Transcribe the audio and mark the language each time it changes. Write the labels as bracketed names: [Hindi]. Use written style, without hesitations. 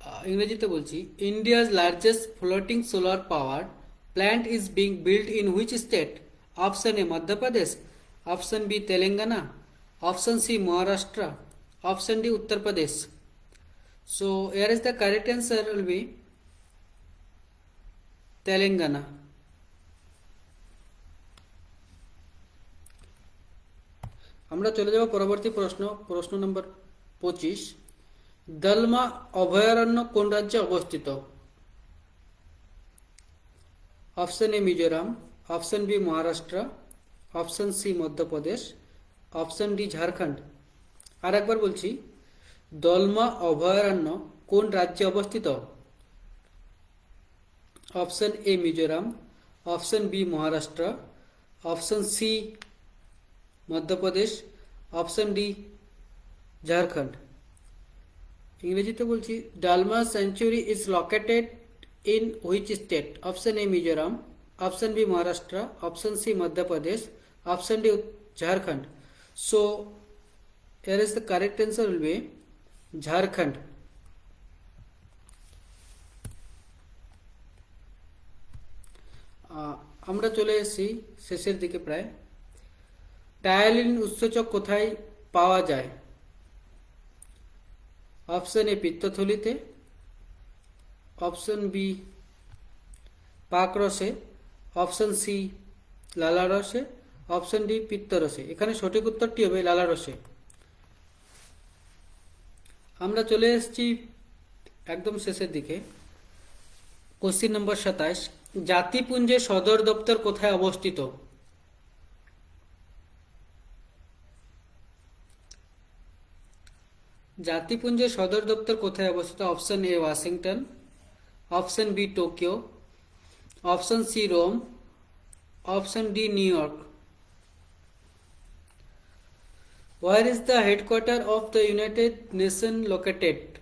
[Bangla] ইংরেজিতে বলছি, [English] India's largest floating solar power plant is being built in which state? [Bangla] Option A Madhya Pradesh, option B Telangana, option C Maharashtra, option D Uttar Pradesh. [English] so here is the correct answer will be [Bangla] Telangana. আমরা চলে যাব পরবর্তী প্রশ্ন, প্রশ্ন নম্বর 25। দলমা অভয়ারণ্য কোন রাজ্যে অবস্থিত? Option A Mizoram, option B Maharashtra, option C Madhya Pradesh, option D Jharkhand. আর একবার বলছি, দলমা অভয়ারণ্য কোন রাজ্যে অবস্থিত? Option A Mizoram, option B Maharashtra, option C Madhya Pradesh, option D Jharkhand. ইংরেজিতে বলছি, [English] Dalma sanctuary is located in which state? [Bangla] Option A Mizoram, option B Maharashtra, option C Madhya Pradesh, option D Jharkhand. [English] so here is the correct answer will be [Bangla] Jharkhand. আমরা চলে এসেছি শেষের দিকে প্রায়। টায়ালিন উৎসেচক কোথায় পাওয়া যায়? Option A পিত্তথলিতে, option B পাকরসে, option C লালারসে, option D পিত্তরসে। এখানে সঠিক উত্তরটি হবে লালারসে। আমরা চলে এসেছি একদম শেষের দিকে। কোশ্চিন নম্বর 27, জাতিপুঞ্জের সদর দপ্তর কোথায় অবস্থিত? জাতিপুঞ্জের সদর দপ্তর কোথায় অবস্থিত? Option A Washington, option B Tokyo, option C Rome, option D new York. [English] Where is the headquarter of the United Nations located?